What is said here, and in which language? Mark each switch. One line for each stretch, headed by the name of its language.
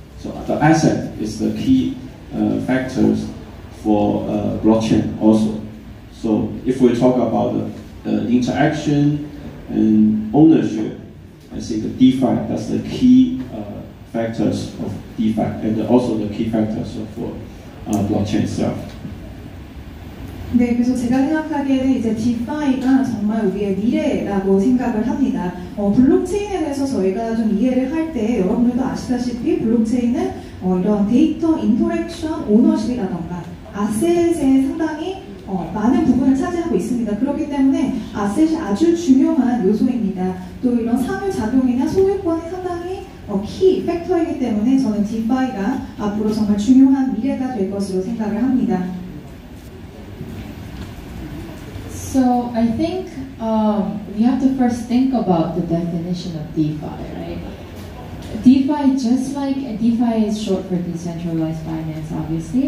English: So the asset is the key factors for blockchain also. So if we talk about interaction and ownership, I think DeFi, that's the key factors of DeFi and also the key factors of blockchain itself.
Korean: 네, 그래서 제가 생각하기에는 이제 DeFi가 정말 우리의 미래라고 생각을 합니다. 블록체인에 대해서 저희가 좀 이해를 할 때 여러분들도 아시다시피 블록체인은 이런 데이터 인터랙션 오너십이라던가 아셋에 상당히 많은 부분을 차지하고 있습니다. 그렇기 때문에 아셋이 아주 중요한 요소입니다. 또 이런 상호작용이나 소유권이 상당히 키 팩터이기 때문에 저는 DeFi가 앞으로 정말 중요한 미래가 될 것으로 생각을 합니다.
English: So I think we have to first think about the definition of DeFi, right? DeFi, just like DeFi is short for decentralized finance, obviously.